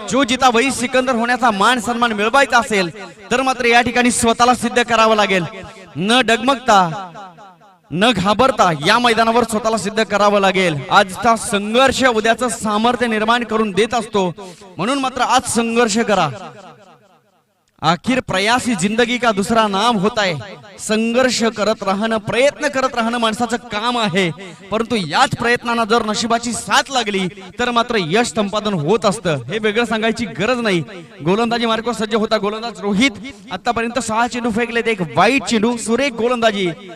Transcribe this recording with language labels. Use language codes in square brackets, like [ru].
[hi] जो जिता वही सिकंदर [mr] होण्याचा मान सन्मान मिळवायचा असेल तर मात्र या ठिकाणी स्वतःला सिद्ध करावं लागेल. न डगमगता न घाबरता या मैदानावर स्वतःला सिद्ध करावं लागेल. आजचा संघर्ष उद्याचं सामर्थ्य निर्माण करून देत असतो, म्हणून मात्र आज संघर्ष करा. [hi] आखिर प्रयास ही जिंदगी का दुसरा नाम होता है. [mr] संघर्ष करत राहणं, प्रयत्न करत राहणं माणसाचं काम आहे, परंतु याच प्रयत्नांना जर नशिबाची साथ लागली तर मात्र यश संपादन होत असतं. हे वेगळं सांगायची गरज नाही. गोलंदाजी मार्गावर सज्ज होता गोलंदाज रोहित. आतापर्यंत 6 चेंडू फेकलेत, एक वाईट चेंडू. सुरेख गोलंदाजी.